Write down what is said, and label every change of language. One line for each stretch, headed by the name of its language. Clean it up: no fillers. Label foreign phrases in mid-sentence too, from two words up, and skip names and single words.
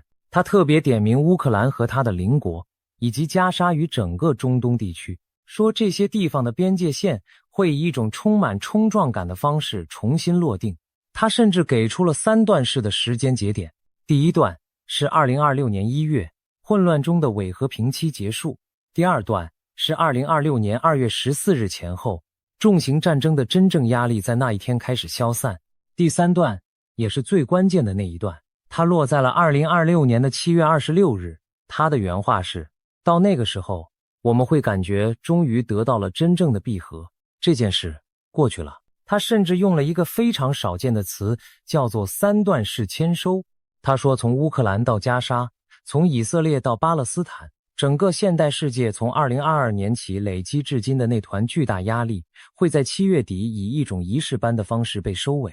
Chinese: 他特別點名烏克蘭和他的鄰國，以及加沙與整個中東地區，說這些地方的邊界線會以一種充滿衝撞感的方式重新落定。他甚至給出了3段式的時間節點。第一段是2026年1月，混亂中的偽和平期結束。第二段是2026年2月14日前後，重型戰爭的真正壓力在那一天開始消散。第三段也是最關鍵的那一段，它落在了2026年的7月26日。他的原話是： 到那個時候，我們會感覺終於得到了真正的閉合，這件事過去了。他甚至用了一個非常少見的詞，叫做三段式簽收。他說，從烏克蘭到加沙，從以色列到巴勒斯坦，整個現代世界從2022年起累積至今的那團巨大壓力，會在7月底以一種儀式般的方式被收尾。